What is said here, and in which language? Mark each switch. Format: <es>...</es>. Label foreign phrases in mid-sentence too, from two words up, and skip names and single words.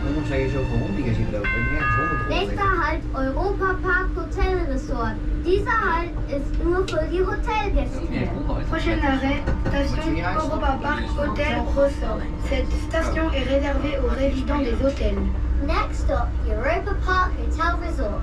<nl>zou je zoveel honddieren zien lopen? Nergens honden</nl> <de>Nächster Halt Europa Park Hotel Resort. Dieser Halt ist nur für die Hotelgäste.</de> <fr>Prochain arrêt, station Europa Park Hotel Resort. Cette station est réservée aux résidents des hôtels.</fr> <en>Next stop, Europa Park Hotel Resort.</en>